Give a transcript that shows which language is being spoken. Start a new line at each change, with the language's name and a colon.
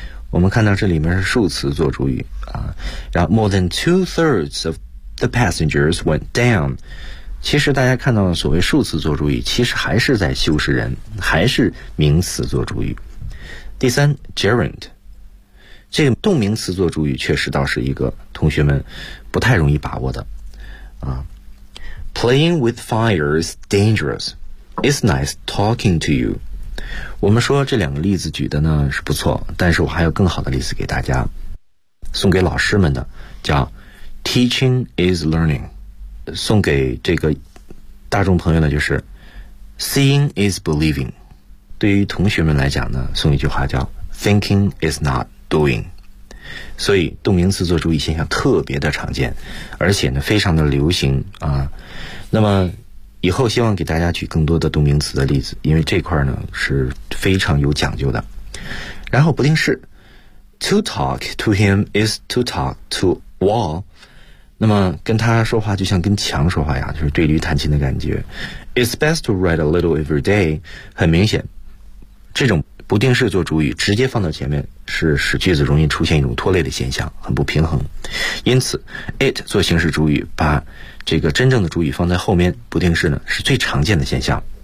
Chinese: 我们看到这里面是数词做主语啊，然后
English: more than 2/3 of the passengers went down。
Chinese: 其实大家看到的所谓数词做主语，其实还是在修饰人，还是名词做主语。第三 gerund 这个动名词做主语，确实倒是一个同学们不太容易把握的啊。
English: Playing with fire is dangerous. It's nice talking to you.
Chinese: 我们说这两个例子举的呢是不错，但是我还有更好的例子给大家，送给老师们的，叫
English: Teaching is learning。
Chinese: 送给这个大众朋友的就是
English: Seeing is believing。
Chinese: 对于同学们来讲呢，送一句话叫
English: Thinking is not doing。
Chinese: 所以动名词做主语现象特别的常见，而且呢非常的流行啊。那么以后希望给大家举更多的动名词的例子，因为这块呢是非常有讲究的。然后不定式
English: To talk to him is to talk to wall。
Chinese: 那么跟他说话就像跟墙说话呀，就是对驴弹琴的感觉。
English: It's best to write a little every day。
Chinese: 很明显这种不定式做主语直接放到前面，是使句子容易出现一种拖累的现象，很不平衡。因此 it 做形式主语，把这个真正的主语放在后面，不定式呢是最常见的现象。